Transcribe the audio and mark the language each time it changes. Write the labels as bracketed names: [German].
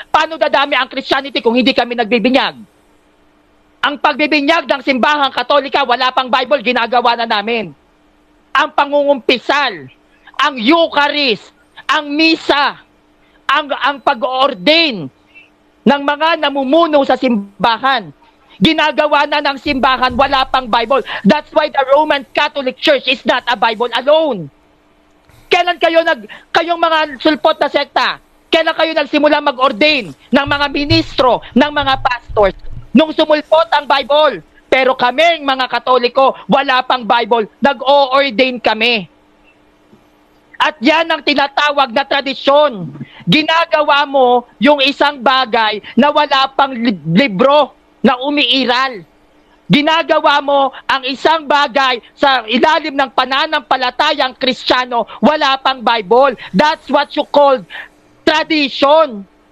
[Filipino] Paano dadami ang Christianity kung hindi kami nagbibinyag? Ang pagbibinyag ng simbahang Katolika, wala pang Bible, ginagawa na namin. Ang pangungumpisal, ang Eucharist, ang misa, ang pag-ordain ng mga namumuno sa simbahan. Ginagawa na ng simbahan, wala pang Bible. [English] That's why the Roman Catholic Church is not a Bible alone. [Filipino] Kailan kayong mga sulpot na sekta, kailan kayo nagsimula mag-ordain ng mga ministro, ng mga pastors? Nung sumulpot ang Bible. Pero kaming mga Katoliko, wala pang Bible, nag-o-ordain kami. At yan ang tinatawag na tradisyon. Ginagawa mo yung isang bagay na wala pang libro na umiiral. Ginagawa mo ang isang bagay sa ilalim ng pananampalatayang Kristiyano, wala pang Bible. [English] That's what you call tradition.